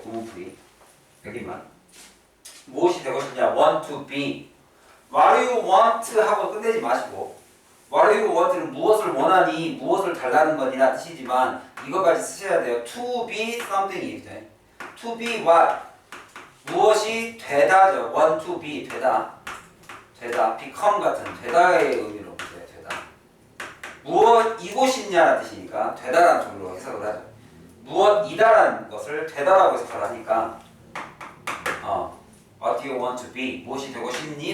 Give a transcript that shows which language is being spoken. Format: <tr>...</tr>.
<ko>구문풀이 여기만 무엇이 되고 싶냐?</ko> <en>want to be. what do you want</en> <ko>하고 끝내지 마시고 what do you want는 무엇을 원하니 무엇을 달라는 것이나 뜻이지만 이거까지 쓰셔야 돼요.</ko> <en>to be something이죠. to be what</en> <ko>무엇이 되다죠.</ko> <en>want to be</en> <ko>되다 become 같은 되다의 의미로 보세요. 되다 무엇이고 싶냐는 뜻이니까 되다라는 쪽으로 해석을 하죠. 무엇이다라는 것을 되다라고 해석을 하니까</ko> <en>what do you want to be</en> <ko>무엇이 되고 싶니?</ko>